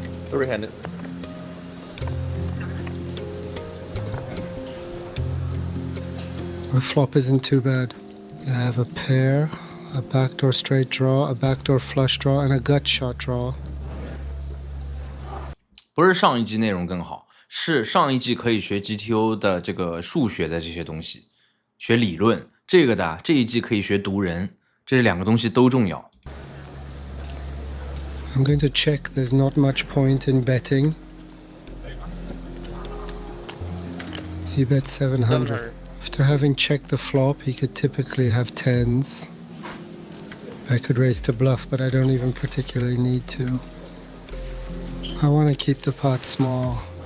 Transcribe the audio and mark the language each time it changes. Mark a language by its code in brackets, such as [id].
[en] Three-handed. My flop isn't too bad. I have a pair, a backdoor straight draw, a backdoor flush draw, and a gut shot draw. [zh] 不是上一季内容更好，是上一季可以学 GTO 的这个数学的这些东西，学理论。这个的这一季可以学读人，这两个东西都重要。 [en] I'm going to check. There's not much point in betting. He bet 700. After having checked the flop, he could typically have tens. I could raise to bluff, but I don't even particularly need to. I want to keep the pot small.